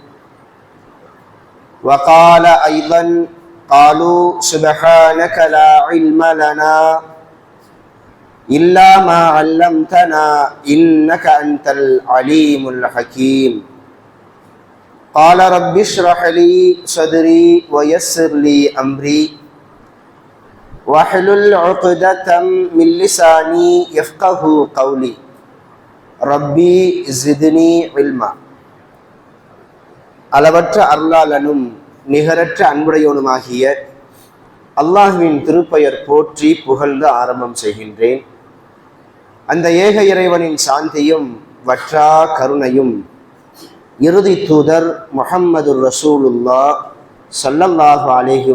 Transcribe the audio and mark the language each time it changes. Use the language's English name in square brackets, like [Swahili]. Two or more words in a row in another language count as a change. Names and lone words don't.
[Arabic] وقال أيضا قالوا سبحانك لا علم لنا إلا ما علمتنا إنك أنت العليم الحكيم قال رب اشرح لي صدري ويسر لي أمري واحلل عقدة من لساني يفقه قولي ربي زدني علما. [Tamil] அளவற்ற அருளாளனும் நிகரற்ற அன்புடையவனுமாகிய அல்லாஹ்வின் திருப்பெயர் போற்றி புகழ்ந்து ஆரம்பம் செய்கின்றேன். அந்த ஏக இறைவனின் சாந்தியும் வற்றா கருணையும் இறுதி தூதர் முஹம்மது [Arabic] رسول الله صلى الله عليه